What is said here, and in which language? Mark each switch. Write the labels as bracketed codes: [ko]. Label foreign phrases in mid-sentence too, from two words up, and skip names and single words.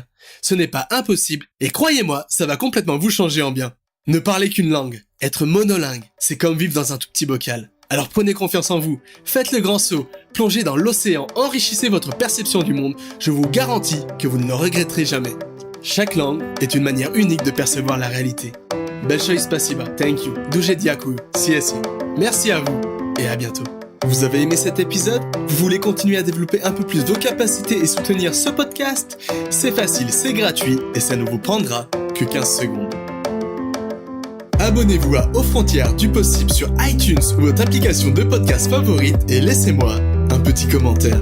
[fr] Ce n'est pas impossible, et croyez-moi, ça va complètement vous changer en bien. Ne parler qu'une langue, être monolingue, c'est comme vivre dans un tout petit bocal. Alors prenez confiance en vous, faites le grand saut, plongez dans l'océan, enrichissez votre perception du monde, je vous garantis que vous ne le regretterez jamais. Chaque langue est une manière unique de percevoir la réalité. [ru] Большое спасибо, [en] thank you, [uk] дуже дякую, CSI. [fr] Merci à vous, et à bientôt. Vous avez aimé cet épisode? Vous voulez continuer à développer un peu plus vos capacités et soutenir ce podcast? C'est facile, c'est gratuit, et ça ne vous prendra que 15 secondes. Abonnez-vous à Aux Frontières du Possible sur iTunes ou votre application de podcast favorite et laissez-moi un petit commentaire.